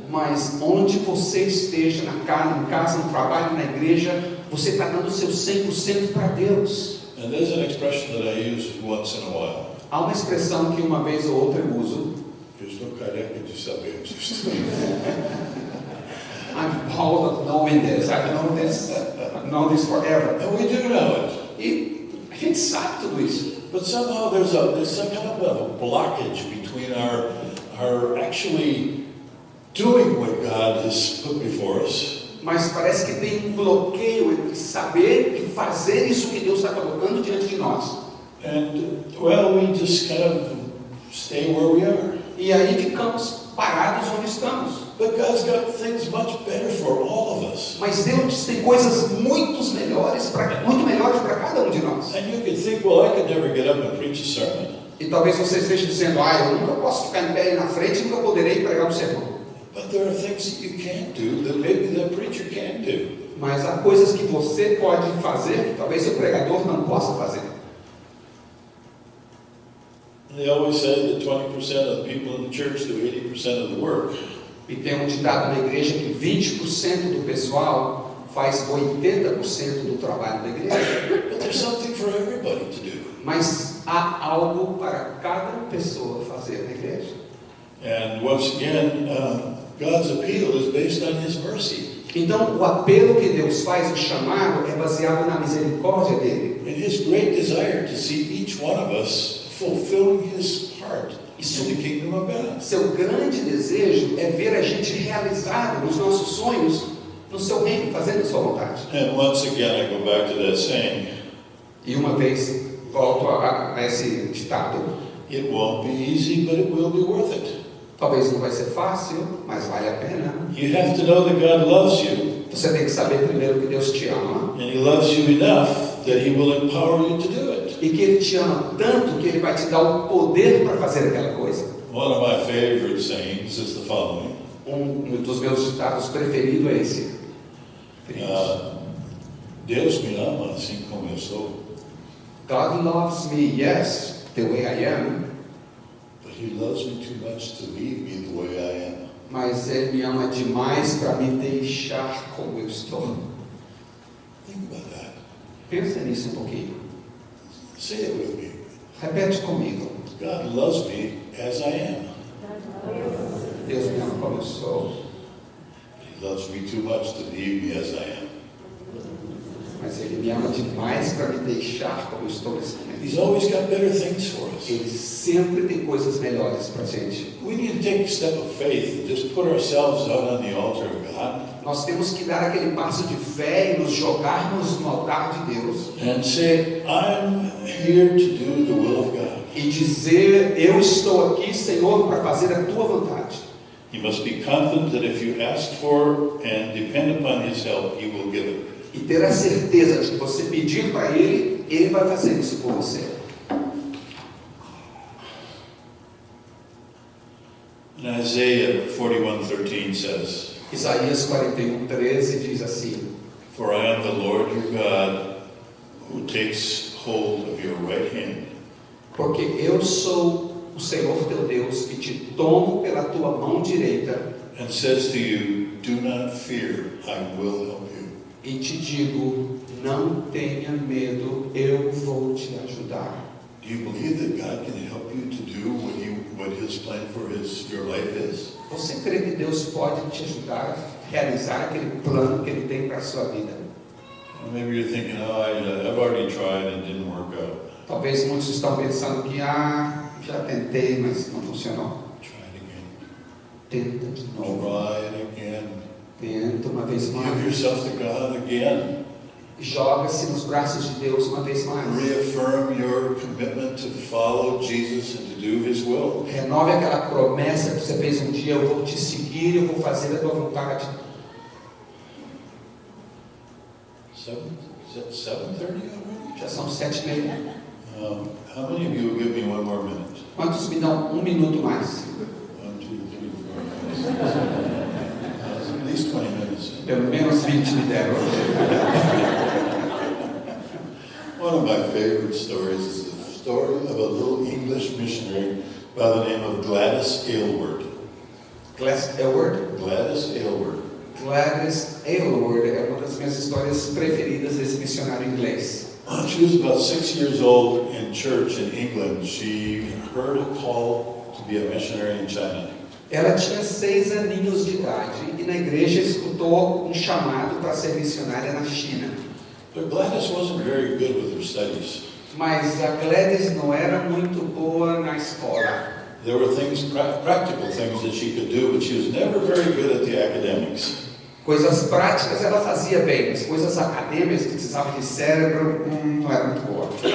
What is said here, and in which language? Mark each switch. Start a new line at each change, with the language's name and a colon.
Portuguese: mas onde você esteja, em casa, no trabalho, na igreja, você está dando o seu 100% para Deus.
English: And there's an expression that I use once in a while.
Portuguese: Há uma expressão que uma vez ou outra eu uso. Eu estou careca de saber disso.
English: I'm bald of knowing this. I've known this forever. And we do know it.
Portuguese: E a gente sabe tudo isso.
English: But somehow there's some kind of a blockage between our actually doing what God has put before us.
Portuguese: Mas parece que tem bloqueio entre saber e fazer isso que Deus está colocando diante de nós.
English: And, well, we just kind of stay where we are.
Portuguese: E aí ficamos parados onde estamos.
English: But God's got things much better for all of us.
Portuguese: Mas Deus tem coisas muito melhores para cada um de nós.
English: And you could think, well, I could never get up and preach a sermon.
Portuguese: E talvez você esteja dizendo, eu nunca posso ficar em pé aí na frente, nunca poderei pregar um sermão.
English: But there are things that you can't do that maybe the preacher can't do.
Portuguese: Mas há coisas que você pode fazer que talvez o pregador não possa fazer.
English: They always say that 20% of the people in the church do 80% of the work.
Portuguese: E tem um ditado na igreja que 20% do pessoal faz 80% do trabalho da igreja.
English: But there's something for everybody to do.
Portuguese: Mas há algo para cada pessoa fazer na igreja.
English: And once again, God's appeal is based on His mercy.
Portuguese: Então, o apelo que Deus faz, o chamado, é baseado na misericórdia dele.
English: and his great desire to see each one of us fulfilling his part in the kingdom of God.
Portuguese: Seu grande desejo é ver a gente realizado nos nossos sonhos, no seu reino, fazendo a sua vontade.
English: And once again, I go back to that saying,
Portuguese: E uma vez volto a esse ditado:
English: it won't be easy, but it will be worth it.
Portuguese: talvez não vai ser fácil, mas vale a pena.
English: You have to know that God loves you,
Portuguese: Você tem que saber primeiro que Deus te ama
English: and he loves you enough that he will empower you to do it.
Portuguese: e que Ele te ama tanto que Ele vai te dar o poder para fazer aquela coisa.
English: One of my favorite sayings is the following.
Portuguese: Dos meus ditados preferidos é esse: Deus me ama assim como eu sou,
English: God loves me, yes, the way I am, but he loves me too much to leave me the way I am.
Portuguese: mas Ele me ama demais para me deixar como eu estou.
English: Think about that.
Portuguese: Pensa nisso um pouquinho.
English: Say it with me.
Portuguese: Repete comigo:
English: God loves me as I am.
Portuguese: Deus me ama como eu sou,
English: He loves me too much to leave me as I am.
Portuguese: mas Ele me ama demais para me deixar como eu estou nesse momento.
English: He's always got better things for us.
Portuguese: Ele sempre tem coisas melhores para a gente.
English: We need to take a step of faith and just put ourselves out on the altar of God
Portuguese: Nós temos que dar aquele passo de fé e nos jogarmos no altar de Deus
English: and say, I'm here to do the will of God.
Portuguese: e dizer: eu estou aqui, Senhor, para fazer a tua vontade.
English: You must be confident that if you ask for and depend upon his help, he will give it.
Portuguese: E ter a certeza de que você pedir para Ele, Ele vai fazer isso por você.
English: And Isaiah 41:13 says,
Portuguese: Isaías 41:13 diz assim:
English: For I am the Lord your God, who takes hold of your right hand.
Portuguese: porque eu sou o Senhor teu Deus que te tomo pela tua mão direita
English: And says to you, do not fear, I will help you.
Portuguese: e te digo: não tenha medo, eu vou te ajudar.
English: Do you believe that God can help you to do what his plan for your life is?
Portuguese: Você crê que Deus pode te ajudar a realizar aquele plano que Ele tem para a sua vida?
English: Or maybe you're thinking, I've already tried and it didn't work out.
Portuguese: Talvez muitos estão pensando que já tentei, mas não funcionou.
English: Try it again.
Portuguese: Tenta de novo.
English: Try it again.
Portuguese: Tenta uma vez
English: Give
Portuguese: mais.
English: yourself to God again.
Portuguese: Joga-se nos braços de Deus uma vez mais.
English: Reaffirm your commitment to follow Jesus and to do his will.
Portuguese: Renove aquela promessa que você fez um dia: eu vou te seguir, eu vou fazer a tua vontade.
English: 7:30 already?
Portuguese: Já são 7:30.
English: How many of you will give me one more minute?
Portuguese: Quantos me dão um minuto mais?
English: 1, 2, 3, 4, 5, 6, 7. At least 20 minutes.
Portuguese: Pelo menos 20 me deram.
English: One of my favorite stories is the story of a little English missionary by the name of Gladys Aylward. Gladys Aylward. Gladys Aylward.
Portuguese: Gladys Aylward é uma das minhas histórias preferidas desse missionário inglês.
English: She was about 6 years old in church in England. She heard a call to be a missionary in China.
Portuguese: Ela tinha 6 aninhos de idade e na igreja escutou um chamado para ser missionária na China.
English: But Gladys wasn't very good with her studies.
Portuguese: Mas a Gladys não era muito boa na escola.
English: There were things, practical things that she could do, but she was never very good at the academics.
Portuguese: Coisas práticas ela fazia bem, mas coisas acadêmicas que precisavam de cérebro, não era muito boa.